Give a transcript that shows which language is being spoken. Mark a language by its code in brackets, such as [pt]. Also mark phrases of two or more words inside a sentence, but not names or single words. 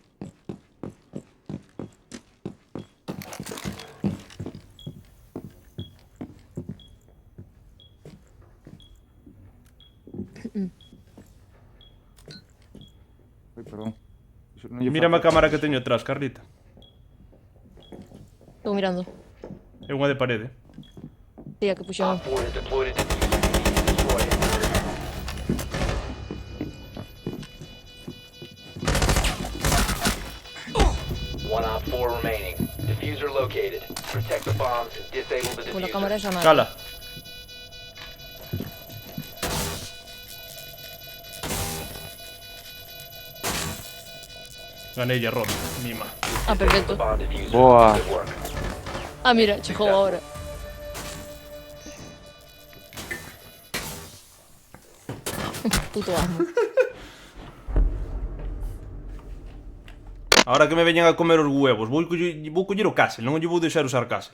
[gl] Ai, perdón. Iso non lle Mírame a fago. cámara que teño atrás, Carlita. Estou mirando. É unha de parede. Tía, que puxeron. [en] Op 4 has deployed a diffuser. You need to destroy it. One Op 4 remaining. Diffuser located. Protect the bombs. Disable the [es] Por la cámara [en] diffuser. [es] esa nada. [gl] Cala. Gané ya rota, mima. Ah, perfecto. [en] Bomb diffuser. [gl] Boa. [en] Good work. [gl] Ah, mira, chegou ahora. Puto amo. Ahora que me veñan a comer os huevos, vou coller o castle, non lle vou deixar usar castle.